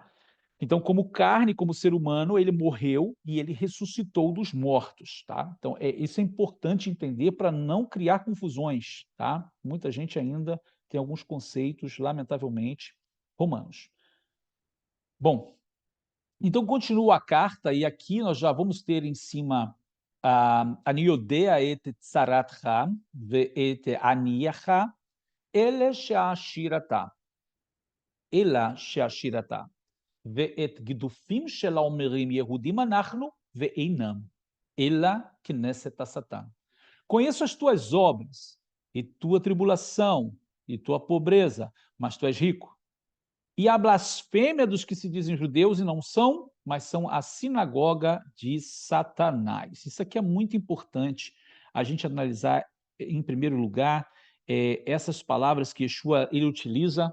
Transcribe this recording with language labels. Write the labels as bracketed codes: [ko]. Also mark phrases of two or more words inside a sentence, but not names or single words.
[pt] Então, como carne, como ser humano, ele morreu e ele ressuscitou dos mortos, tá? Então, isso é importante entender para não criar confusões, tá? Muita gente ainda tem alguns conceitos, lamentavelmente, romanos. Bom, então continua a carta e aqui nós já vamos ter em cima [he] אני יודע את צרתך ואת עניתך אלא שעשיר אתה. אלא שעשיר אתה. ואת גידופים של האומרים יהודים אנחנו ואינם, אלא כנסת השטן. [pt] Conheço as tuas obras, e tua tribulação, e tua pobreza, mas tu és rico. E a blasfêmia dos que se dizem judeus e não são, mas são a sinagoga de Satanás. Isso aqui é muito importante a gente analisar, em primeiro lugar, essas palavras que Yeshua ele utiliza.